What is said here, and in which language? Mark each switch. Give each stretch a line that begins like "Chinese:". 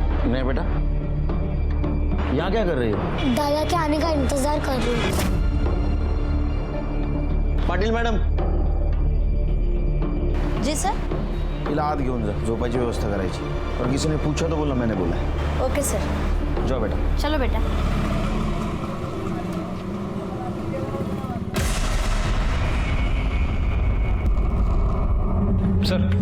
Hindi: नहीं बेटा, यहाँ क्या कर रही हो? दादा के आने का इंतजार कर रही हूँ।
Marathi: पाटील मॅडम,
Hindi: जी सर।
Marathi: तिला आत घेऊन जा, झोपायची व्यवस्था करायची।
Hindi: और किसी ने पूछा तो बोला मैंने बोला है।
English: Okay sir.
Hindi: जाओ बेटा। चलो बेटा।
English: sir,